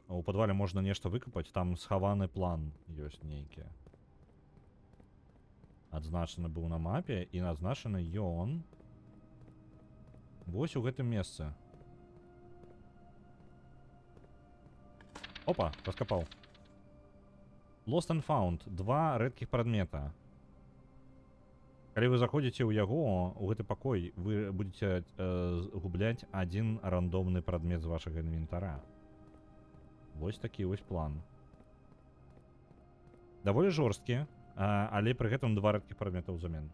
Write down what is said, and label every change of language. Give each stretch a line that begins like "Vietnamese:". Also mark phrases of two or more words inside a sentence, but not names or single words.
Belarusian: У падвале можна нешта выкапаць. Там схаваны план ёсць нейкі. Адзначаны быў на мапе, і адзначаны ён вось у гэтым месцы. Опа, раскапаў. Lost and Found. 2 рэдкіх прадмета. Калі вы заходзіце ў яго, у гэты пакой, вы будете губляць адзін рандомны прадмет з вашага інвентара. Вось такі вось план. Даволі жорсткі, але пры гэтым 2 рэдкіх прадмета ўзамен.